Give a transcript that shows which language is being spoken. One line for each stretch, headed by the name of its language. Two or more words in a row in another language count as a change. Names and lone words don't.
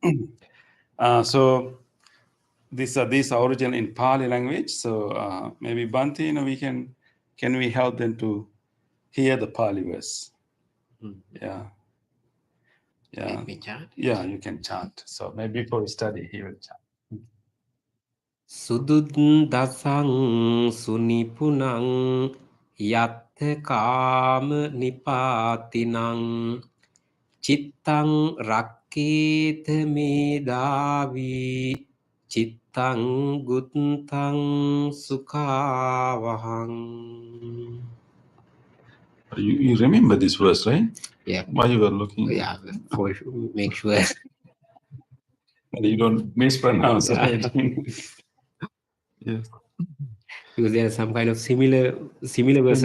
English: So these are original in Pali language. So maybe Bhante, can we help them to hear the Pali verse? Yeah. Let me chant. Yeah, you can chant. So maybe before we study, he will chant.
Pali: Sududdasang sunipunang yatta kama nipatinang chittang rakketa medavi chittang guttang sukhavahang.
English: You remember this verse, right? Yeah. Why you were looking? Yeah, for sure. Make sure. And you don't mispronounce it. Yes. Because there are some kind of similar verses.